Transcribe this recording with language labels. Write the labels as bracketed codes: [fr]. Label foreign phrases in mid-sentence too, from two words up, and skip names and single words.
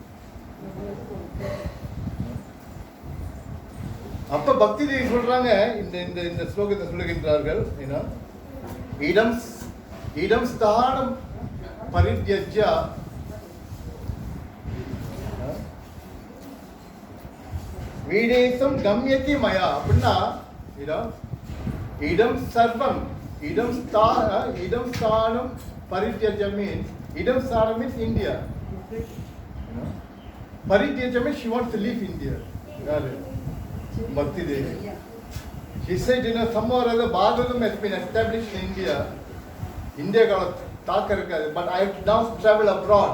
[ta] அப்ப பக்தி தேவி சொல்றாங்க, இந்த ஸ்லோகத்தை சொல்லுகின்றார்கள், [sa] इदं स्थानं परित्यज्य विदेशं गम्यति मया. அப்படின்னா इदं सर्वम्, इदं स्थानं परित्यज्य மீன்ஸ் इदं स्थानं means India. [en] Parityaja means she wants to leave India. Bhakti Devi. She said, somehow or other Bhagavatam has been established in India. India got a but I have to now travel abroad.